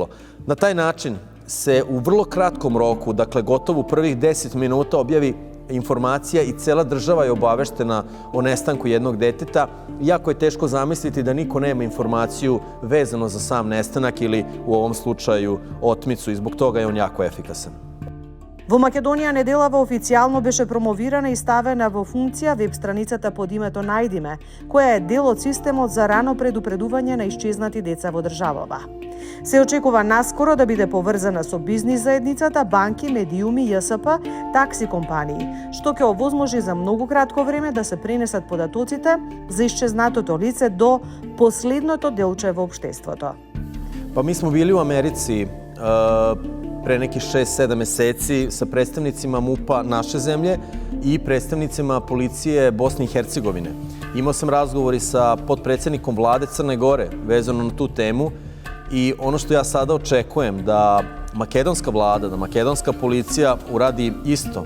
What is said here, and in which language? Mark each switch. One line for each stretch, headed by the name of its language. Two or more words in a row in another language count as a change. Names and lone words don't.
Serbian: Na taj način se u vrlo kratkom roku, dakle gotovo u prvih 10 minuta objavi informacija i cela država je obaveštena o nestanku jednog deteta. Jako je teško zamisliti da niko nema informaciju vezano za sam nestanak ili u ovom slučaju otmicu i zbog toga je on jako efikasan.
Macedonian: Во Македонија неделава официјално беше промовирана и ставена во функција веб страницата под името Најдиме, која е дел од системот за рано предупредување на исчезнати деца во државава. Се очекува наскоро да биде поврзана со бизнис заедницата, банки, медиуми, ЈСП, такси компании, што ќе овозможи за многу кратко време да се пренесат податоците за исчезнатото лице до последното делче во општеството.
Serbian: Pa mi smo bili u Americi pre nekih 6-7 meseci sa predstavnicima MUP-a naše zemlje i predstavnicima policije Bosne i Hercegovine. Imao sam razgovori sa potpredsjednikom vlade Crne Gore vezano na tu temu i ono što ja sada očekujem da makedonska vlada, da makedonska policija uradi isto.